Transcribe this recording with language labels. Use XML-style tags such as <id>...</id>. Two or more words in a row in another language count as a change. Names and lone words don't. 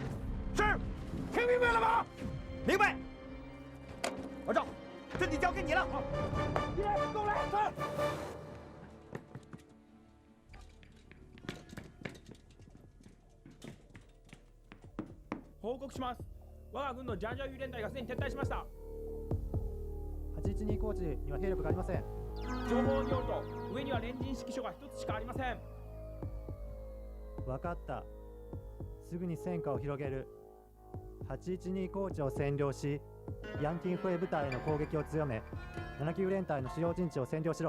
<zh>是，听明白了吗？明白。老赵，阵地交给你了。好，都来，是。</zh> <ja>報告します。我が軍のジャンジャーユ連隊がすでに撤退しました。 812高地には兵力がありません。情報によると上には連陣指揮所が1つしかありません。分かった。すぐに戦果を広げる。812高地を占領し、ヤンキンフェイ部隊への攻撃を強め、79連隊の主要陣地を占領しろ。</ja>